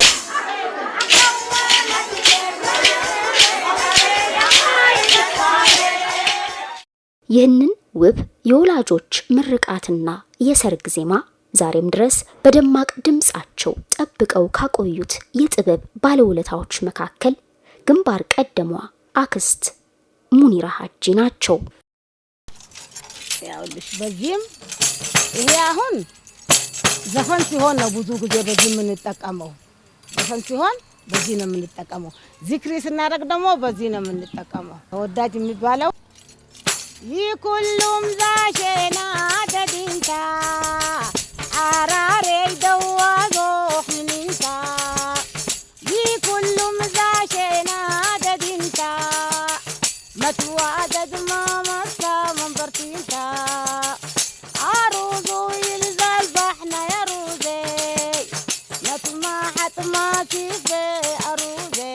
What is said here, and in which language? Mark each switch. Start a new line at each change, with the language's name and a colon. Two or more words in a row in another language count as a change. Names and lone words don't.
Amharic: ይህንን ውብ የወላጆች ምርቃትና የሰርግ ዜማ ዛሬም ድረስ በደማቅ ድምጻቸው ጠብቀው ካቆዩት የጥበብ ባለውለታዎች መካከል ግንባር ቀደሟ አክስት ሙኒራ ሀጂ ናቸው። ያውልሽ በዚህም ይሄ አሁን ዘፈን ሲሆን ነው ብዙ ጊዜ በዚህ የምንጠቀመው። ዘፈን ሲሆን በዚህ ነው የምንጠቀመው። ዚክሪ ስናደርግ ደግሞ በዚህ ነው የምንጠቀመው። ተወዳጅ የሚባለው
Harari: ይኩሉም ዛሸና ደዲንታ አራሬ ደዋዞ ምንንታ ይኩሉም ዛሸና ደዲንታ መትዋደድ ማማሳ መንበርቲንታ አሩዙ ይልዛል ባሕና ያሩዜ ነትማ ሓጥማ ሲፌ አሩዜ